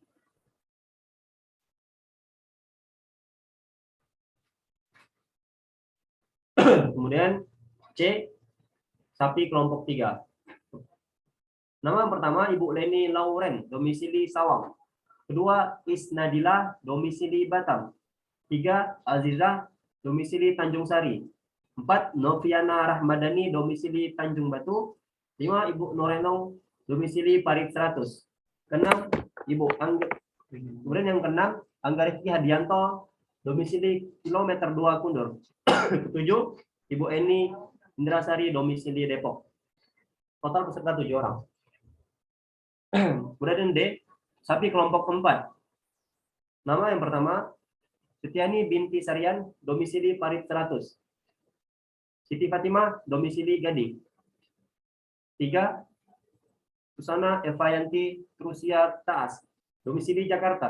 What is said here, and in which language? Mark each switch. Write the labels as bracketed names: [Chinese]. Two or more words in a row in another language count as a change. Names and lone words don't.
[Indonesian] Kemudian C, sapi kelompok 3. Nama pertama Ibu Leni Lauren, domisili Sawang. Kedua, Isnadila, domisili Batam. 3, Azizah, domisili Tanjung Sari. 4, Noviana Rahmadani, domisili Tanjung Batu. 5, Ibu Norenong, domisili Parit 100. Keenam, Ibu Angga. Kemudian yang keenam, Angga Rifki Hadianto, domisili kilometer 2 Kundur. 7, Ibu Eni Indrasari, domisili Depok. Total peserta 7 orang. Kemudian D, sapi kelompok 4. Nama yang pertama, Setiani binti Sarian, domisili Parit 100. Siti Fatimah, domisili Gading. 3, Susana Evayanti Trusia Taas, domisili Jakarta.